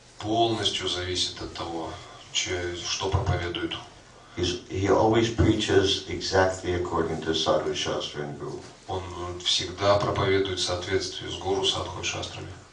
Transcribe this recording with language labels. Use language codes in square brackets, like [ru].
[ru] Полностью зависит от того, что проповедует. [en] He always preaches exactly according to sadhu, shastra and guru. [ru] Он всегда проповедует в соответствии с гуру, садху и шастрами.